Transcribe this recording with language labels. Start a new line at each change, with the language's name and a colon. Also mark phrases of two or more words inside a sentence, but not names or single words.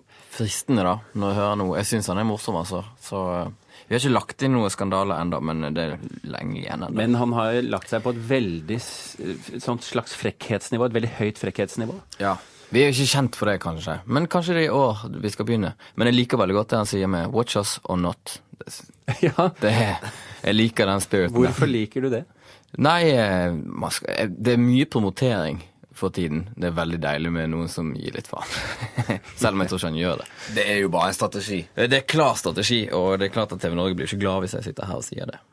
Norwegian: Fristende da, når jeg hører noe. Jeg synes han er morsom, altså. Så vi har ikke lagt inn noe skandale enda, men det er lenge igjen enda. Men han har lagt seg på et veldig sånt slags frekkhetsnivå, et veldig høyt frekkhetsnivå. Ja, vi er jo ikke kjent for det kanskje. Men kanskje det er i år vi skal begynne. Men jeg liker veldig godt det han sier med
English: watch us or not.
Norwegian: Ja. Jeg liker den spiriten. Hvorfor liker du det? Nei, det er mye promotering for tiden. Det er veldig deilig med noen som gir litt faen. Selv om jeg tror ikke han gjør det. Det er jo bare en strategi. Det er klar strategi, og det er klart at TV Norge blir ikke glad hvis jeg sitter her og sier det.